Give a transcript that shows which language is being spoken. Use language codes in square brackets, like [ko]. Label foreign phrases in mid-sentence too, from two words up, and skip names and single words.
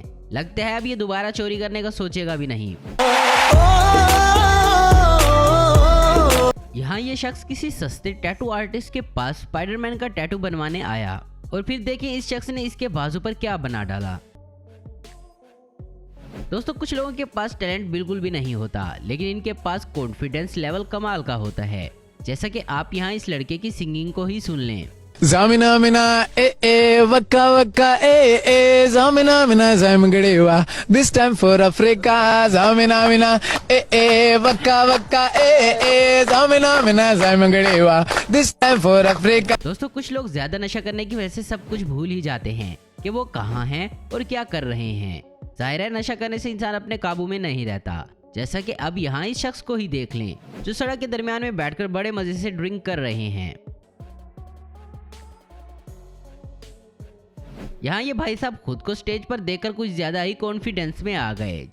[hi] लगता है अब ये दोबारा चोरी करने का सोचेगा भी नहीं। यहाँ ये शख्स किसी सस्ते [en] tattoo artist [hi] के पास स्पाइडरमैन का टैटू बनवाने आया और फिर देखें इस शख्स ने इसके बाजू पर क्या बना डाला। दोस्तों कुछ लोगों के पास टैलेंट बिल्कुल भी नहीं होता, लेकिन इनके पास [en] confidence level [hi] कमाल का होता है। जैसा कि आप यहाँ इस लड़के की सिंगिंग को ही सुन लें। Zamina mina waka waka zamina mina zamgdewa [en] this time for Africa zamina mina waka waka zamina mina zamgdewa this time for Africa। [hi] दोस्तों कुछ लोग ज्यादा नशा करने की वजह से सब कुछ भूल ही जाते हैं कि वो कहाँ हैं और क्या कर रहे हैं। जाहिर है नशा करने से इंसान अपने काबू में नहीं रहता। जैसा कि अब यहाँ इस शख्स को ही देख लें जो सड़क के दरमियान में बैठकर बड़े मजे से ड्रिंक कर रहे हैं। यहाँ ये भाई साहब खुद को स्टेज पर देखकर कुछ ज्यादा ही कॉन्फिडेंस में आ गए।